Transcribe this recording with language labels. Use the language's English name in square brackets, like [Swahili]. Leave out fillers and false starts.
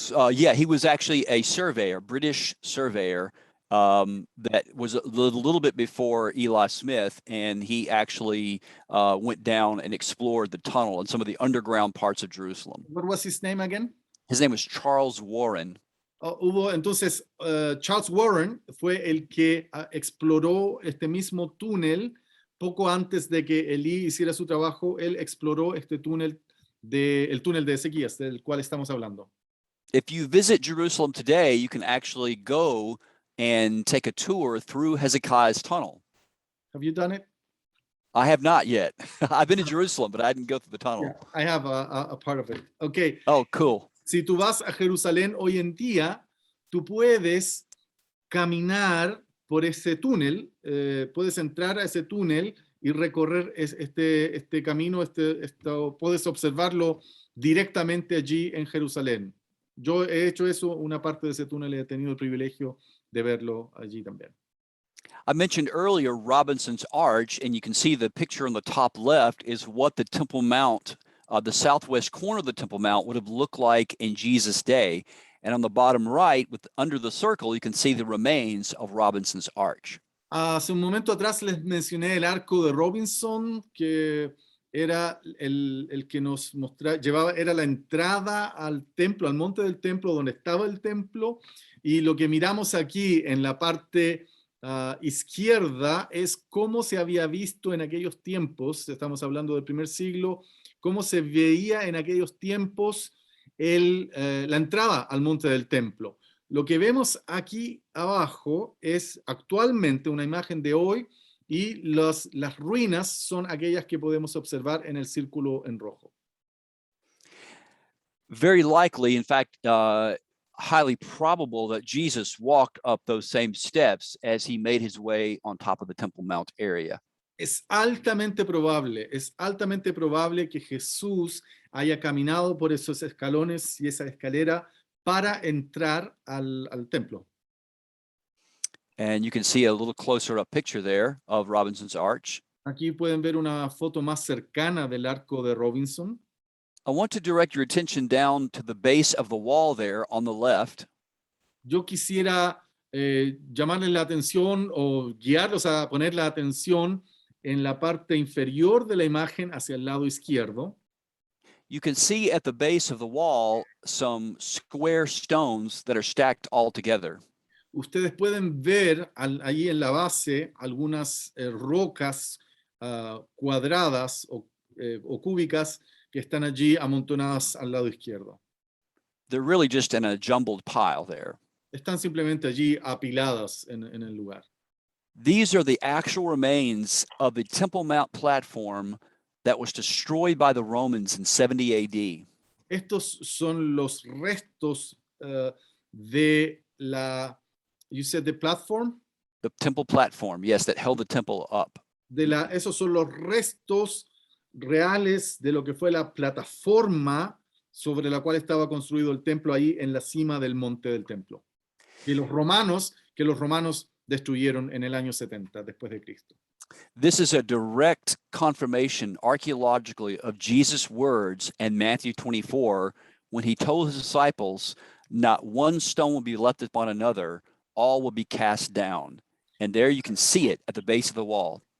[English] Yeah, he was actually a surveyor, British surveyor, that was a little bit before Eli Smith, and he actually went down and explored the tunnel and some of the underground parts of Jerusalem. What was his name again? His name was Charles Warren. [Spanish] Entonces, Charles Warren fue el que exploró este mismo túnel poco antes de que Elí hiciera su trabajo. Él exploró este túnel, el túnel de Ezequías, del cual estamos hablando. [English] If you visit Jerusalem today, you can actually go and take a tour through Hezekiah's tunnel. Have you done it? I have not yet. I've been to Jerusalem, but I didn't go through the tunnel. Yeah, I have a part of it. Okay. Oh, cool. [Spanish] Si tú vas a Jerusalén hoy en día, tú puedes caminar por ese túnel, puedes entrar a ese túnel y recorrer este camino, puedes observarlo directamente allí en Jerusalén. Yo he hecho eso, una parte de ese túnel, he tenido el privilegio de verlo allí también. [English] I mentioned earlier Robinson's Arch, and you can see the picture on the top left is what the Temple Mount, the southwest corner of the Temple Mount would have looked like in Jesus' day. And on the bottom right, under the circle, you can see the remains of Robinson's Arch. [Spanish] Hace un momento atrás les mencioné el arco de Robinson, que era el que nos mostraba, era la entrada al templo, al monte del templo, donde estaba el templo, y lo que miramos aquí en la parte izquierda es cómo se había visto en aquellos tiempos, estamos hablando del primer siglo, cómo se veía en aquellos tiempos la entrada al monte del templo. Lo que vemos aquí abajo es actualmente una imagen de hoy, y las ruinas son aquellas que podemos observar en el círculo en rojo. [English] Very likely, in fact, highly probable that Jesus walked up those same steps as he made his way on top of the Temple Mount area. [Spanish] Es altamente probable que Jesús haya caminado por esos escalones y esa escalera para entrar al templo. [English] And you can see a little closer up picture there of Robinson's Arch. [Spanish] Aquí pueden ver una foto más cercana del arco de Robinson. [English] I want to direct your attention down to the base of the wall there on the left. [Spanish] Yo quisiera llamarles la atención o guiarlos a poner la atención en la parte inferior de la imagen hacia el lado izquierdo. [English] You can see at the base of the wall some square stones that are stacked all together. [Spanish] Ustedes pueden ver allí en la base algunas rocas cuadradas o cúbicas que están allí amontonadas al lado izquierdo. [English] They're really just in a jumbled pile there. [Spanish] Están simplemente allí apiladas en el lugar. [English] These are the actual remains of the Temple Mount platform that was destroyed by the Romans in 70 AD. [Spanish] Estos son los restos de la, [English] you said the platform? The temple platform, yes, that held the temple up. [Spanish] Esos son los restos reales de lo que fue la plataforma sobre la cual estaba construido el templo ahí en la cima del monte del templo. Que los romanos destruyeron en el año 70 después de Cristo. [English] This is a direct confirmation archaeologically of Jesus' words in Matthew 24 when he told his disciples, not one stone will be left upon another, all will be cast down. And there you can see it at the base of the wall.